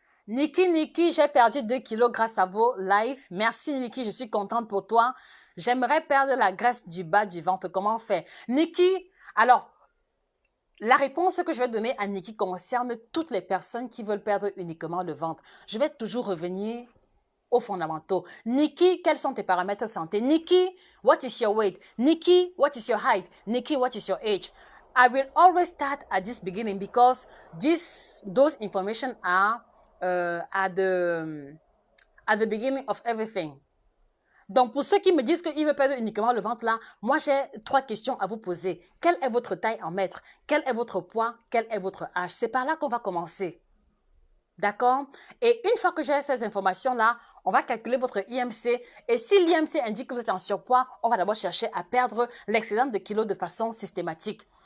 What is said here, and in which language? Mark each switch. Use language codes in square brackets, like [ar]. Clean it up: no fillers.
[fr] Niki, j'ai perdu 2 kilos grâce à vos lives. Merci Niki, je suis contente pour toi. J'aimerais perdre la graisse du bas du ventre. Comment faire? Niki, alors, la réponse que je vais donner à Niki concerne toutes les personnes qui veulent perdre uniquement le ventre. Je vais toujours revenir aux fondamentaux. Nikki, quels sont tes paramètres santé? [en] Nikki, what is your weight? Nikki, what is your height? Nikki, what is your age? I will always start at this beginning because those information are at the beginning of everything. [fr] Donc, pour ceux qui me disent qu'ils veulent perdre uniquement le ventre là, moi j'ai 3 questions à vous poser. Quelle est votre taille en mètres? Quel est votre poids? Quel est votre âge? C'est par là qu'on va commencer. D'accord? Et une fois que j'ai ces informations-là, on va calculer votre IMC. Et si l'IMC indique que vous êtes en surpoids, on va d'abord chercher à perdre l'excédent de kilos de façon systématique.